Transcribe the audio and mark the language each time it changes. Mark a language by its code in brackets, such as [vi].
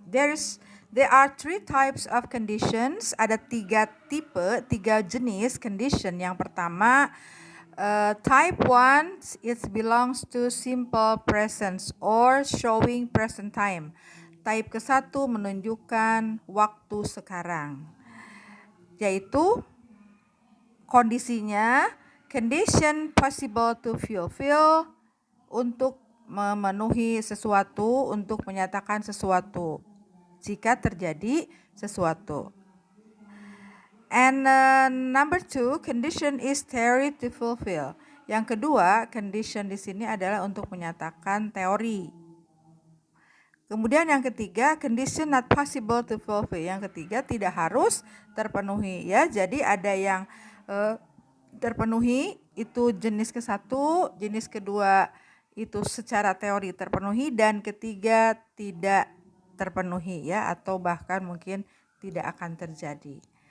[en] There are 3 types of conditions. [id] Ada 3 tipe, 3 jenis condition. Yang pertama, [en] type 1 it belongs to simple present or showing present time. [id] Type ke-1 menunjukkan waktu sekarang, yaitu kondisinya [en] condition possible to fulfill, [id] untuk memenuhi sesuatu, untuk menyatakan sesuatu jika terjadi sesuatu. [en] And number 2, condition is theory to fulfill. [id] Yang kedua, condition di sini adalah untuk menyatakan teori. Kemudian yang ketiga, [en] condition not possible to fulfill. [id] Yang ketiga, tidak harus terpenuhi, ya. Jadi ada yang terpenuhi, itu jenis ke-1, jenis kedua itu secara teori terpenuhi, dan ketiga tidak terpenuhi, ya, atau bahkan mungkin tidak akan terjadi.